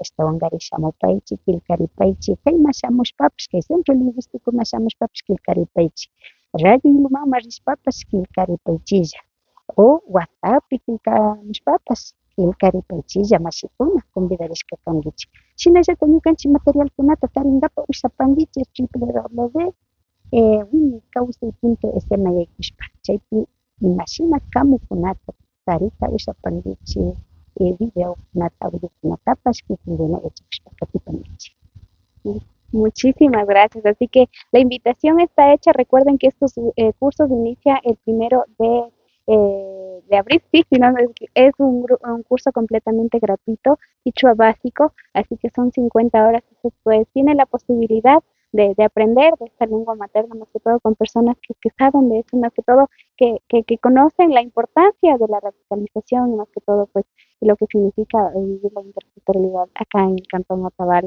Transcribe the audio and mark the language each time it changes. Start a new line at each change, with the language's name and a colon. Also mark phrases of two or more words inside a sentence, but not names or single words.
Quechua: ashtawankari shamupaychik quillqaripaychik kayman shamushpapish kay
Spanish: centro lingüísticoman
Quechua: shamushpapish quillqaripaychik radio Ilumanman rishpapash quillqaripaychilla o WhatsApppi quillqamushpapash quillqaripaychilla mashikuna convidarishka kankichik shinallatak ñukanchik materialkunata tarinkapa usapankichik www.wiñaykawsay.sm yaykushpa chaypi imashina kamukunata tarita usapankichik videokunata audiokunatapash kikinkuna yachakushpa katipankichik.
Spanish: Muchísimas gracias. Así que la invitación está hecha. Recuerden que estos cursos inician el 1 de abril. Sí, si no, es un curso completamente gratuito, Quichua básico, así que son 50 horas. Pues tiene la posibilidad de aprender de esta lengua materna, más que todo con personas que saben de eso, más que todo que conocen la importancia de la radicalización y más que todo pues lo que significa vivir la interculturalidad acá en el Cantón Otavalo.